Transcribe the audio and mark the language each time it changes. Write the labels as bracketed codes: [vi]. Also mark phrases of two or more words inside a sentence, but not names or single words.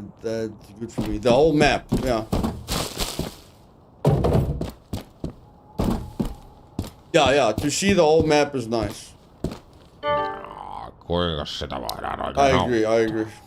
[en] That's good for me. The whole map, yeah. Yeah, to see the whole map is nice. [fi] Kuinka sitä voidaan [en] I [fi] oikein [en] agree, I agree.